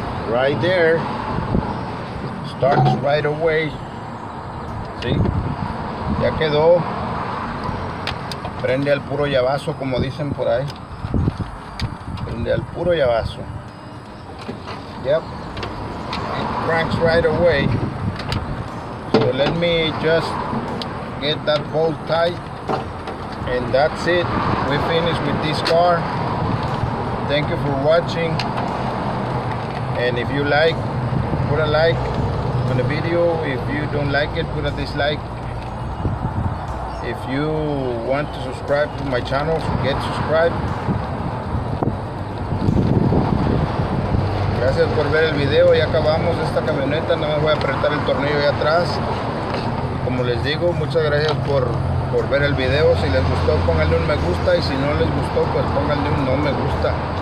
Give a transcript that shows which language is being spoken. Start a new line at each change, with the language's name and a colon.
English: Right there, starts right away.
Spanish: ¿Sí? Ya quedó. Prende al puro llavazo, como dicen por ahí. Prende al puro llavazo.
English: Yep, it cranks right away. So let me just get that bolt tight, and that's it. We finished with this car. Thank you for watching. And if you like, put a like on the video. If you don't like it, put a dislike. If you want to subscribe to my channel, get subscribed.
Spanish: Gracias por ver el video. Ya acabamos esta camioneta. No me voy a apretar el tornillo ahí atrás. Como les digo, muchas gracias por ver el video. Si les gustó, pónganle un me gusta. Y si no les gustó, pues pónganle un no me gusta.